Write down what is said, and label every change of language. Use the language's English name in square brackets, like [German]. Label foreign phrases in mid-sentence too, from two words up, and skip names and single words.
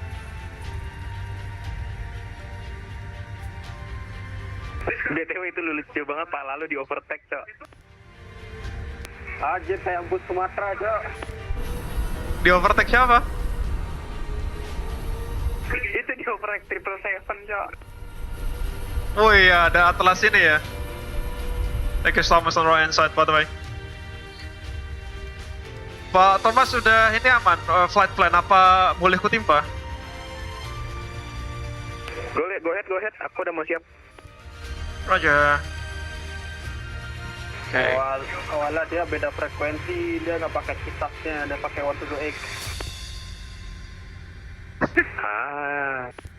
[Indonesian] BTW itu lucu banget, Pak, lalu di overtake, Cok. Aja saya bus Sumatera, Cok. Di overtake siapa? Itu di overtake 777, Cok. Oh iya, ada Atlas ini ya. [English] Thank you, Thomas on right hand side, by the way. [Indonesian] Pak Thomas sudah ini aman, [English] flight plan [Indonesian] apa boleh kutimpa? [English] Go ahead, [Indonesian] aku udah mau siap. [English] Roger. Okay. [Indonesian] Awalnya dia beda frekuensi, dia nggak pakai kitabnya, dia pakai 122X. Ah.